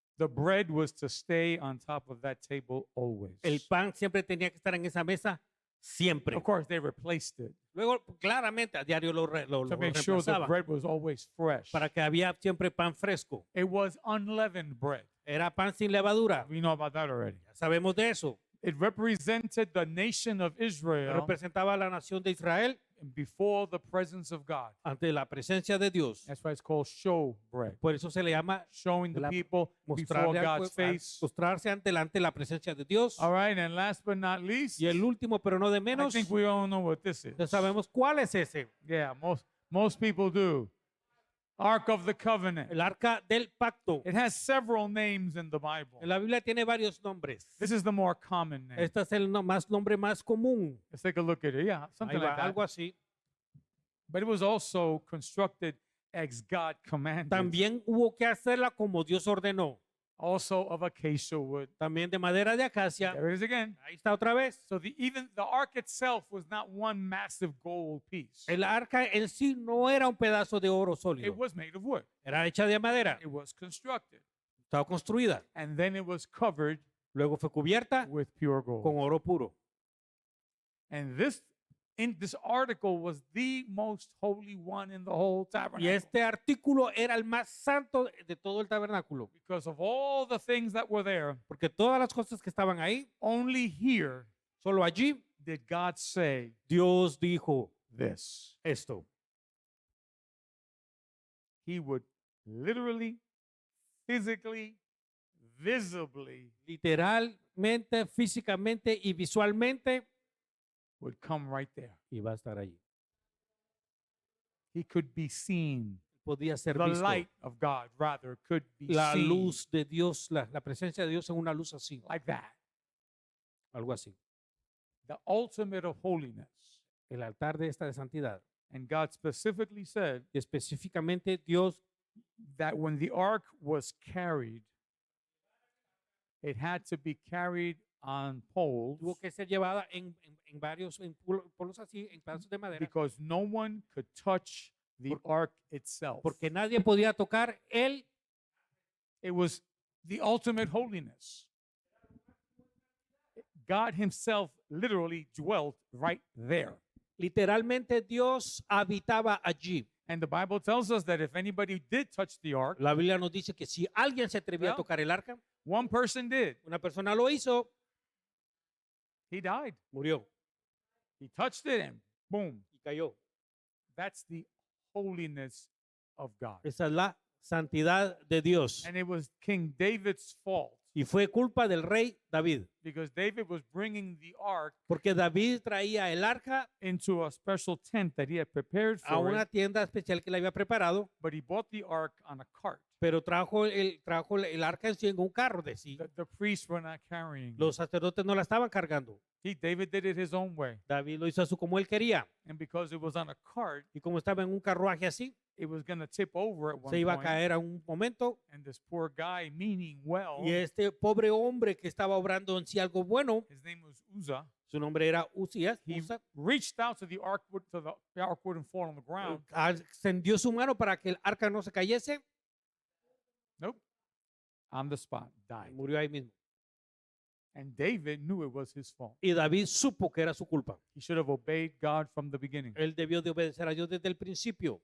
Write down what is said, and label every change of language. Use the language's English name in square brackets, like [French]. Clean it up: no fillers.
[English] The bread was to stay on top of that table always. [Spanish] El pan siempre tenía que estar en esa mesa, siempre. [English] Of course, they replaced it [Spanish] Luego, claramente, a diario lo [English] to make sure the [Spanish] reemplazaban [English] bread was always fresh. [Spanish] para que había siempre pan fresco. [English] It was unleavened bread. [Spanish] Era pan sin levadura. [English] We know about that already. [Spanish] Ya sabemos de eso. [English] It represented the nation of Israel [Spanish] Representaba a la nación de Israel [English] before the presence of God. [Spanish] ante la presencia de Dios. [English] That's why it's called show bread. [Spanish] Por eso se le llama [English] Showing the [Spanish] La- [English] people before [Spanish] mostrarle al [English] God's [Spanish] pueblo- [English] face. [Spanish] mostrarse ante la presencia de Dios. [English] All right, and last but not least, [Spanish] Y el último, pero no de [English] I [Spanish] menos, [English] think we all know what this is. [Spanish] ya sabemos cuál es ese. [English] Yeah, most people do. Ark of the Covenant. [Spanish] El arca del pacto. [English] It has several names in the Bible. [Spanish] En la Biblia tiene varios nombres. [English] This is the more common name. [Spanish] Este es el nombre más común. [English] Let's take a look at it. Yeah, something [Spanish] Ahí va, [English] like that. [Spanish] algo así. [English] But it was also constructed as God commanded. [Spanish] También hubo que hacerla como Dios ordenó. [English] Also of acacia wood. [Spanish] También de madera de acacia. [English] There it is again. [Spanish] Ahí está otra vez. [English] So even the ark itself was not one massive gold piece. [Spanish] El arca en sí no era un pedazo de oro [English] It [Spanish] sólido. [English] was made of wood. [Spanish] Era hecha de madera. [English] It was constructed. [Spanish] Estaba construida. [English] And then it was covered [Spanish] Luego fue cubierta [English] with pure [Spanish] con [English] gold. [Spanish] oro puro. [English] And this this article was the most holy one in the whole [Spanish] Y [English] tabernacle. [Spanish] este artículo era el más santo de todo el tabernáculo, [English] Because of all the things that were there, [Spanish] porque todas las cosas que estaban ahí, [English] only here [Spanish] solo allí [English] did God say [Spanish] Dios dijo [English] this. [Spanish] esto. [English] He would literally, physically, visibly [Spanish] Literalmente, físicamente y visualmente [English] would come right there. [Spanish] iba a estar allí. [English] He could be seen. [Spanish] Podía ser [English] The [Spanish] visto. [English] light of God, rather, could be [Spanish] La [English] seen [Spanish] luz de Dios, la presencia de Dios en una luz así, [English] like that. [Spanish] algo así. [English] The ultimate of holiness. [Spanish] El altar de esta de santidad. [English] And God specifically said [Spanish] Y específicamente Dios [English] that when the ark was carried, it had to be carried on poles [Spanish] tuvo que ser llevada en varios polos así, en pedazos de madera, [English] because no one could touch the ark itself. [Spanish] porque nadie podía tocar él. [English] It was the ultimate holiness. God himself literally dwelt right there. [Spanish] Literalmente Dios habitaba allí. [English] And the Bible tells us that if anybody did touch the ark, [Spanish] La Biblia nos dice que si alguien se atrevía a [English] Well, [Spanish] tocar el arca, [English] one person did. [Spanish] una persona lo hizo, [English] He died. [Spanish] murió [English] He touched it and boom. [Spanish] y cayó. [English] That's the holiness of God. [Spanish] Esa es la santidad de Dios. [English] And it was King David's fault [Spanish] Y fue culpa del rey David, [English] because David was bringing the ark [Spanish] porque David traía el arca [English] into a special tent that he had prepared [Spanish] a [English] for [Spanish] una [English] it, [Spanish] tienda especial que le había preparado, [English] but he bought the ark on a cart. [Spanish] pero trajo el arca en sí en un carro de sí. [English] The priests were not carrying it. [Spanish] Los sacerdotes no la estaban cargando. [English] David did it his own way. [Spanish] David lo hizo así como él quería. [English] And because it was on a cart, [Spanish] Y como estaba en un carruaje así, [English] it was going to tip over at one [Spanish] se iba a [English] point. [Spanish] caer a un momento. [English] And this poor guy, meaning well, [Spanish] Y este pobre hombre que estaba obrando en sí algo bueno, [English] his name was Uzzah, [Spanish] su nombre era Usías, [English] he [Spanish] Usa, [English] reached out to the ark, so the ark wouldn't fall on the ground. [Spanish] extendió su mano para que el arca no se cayese [English] Nope. On the spot, [Spanish] y [English] died. [Spanish] murió ahí mismo. [English] And David knew it was his fault. [Spanish] Y David supo que era su culpa. [English] He should have obeyed God from the beginning. [Spanish] Él debió de obedecer a Dios desde el principio.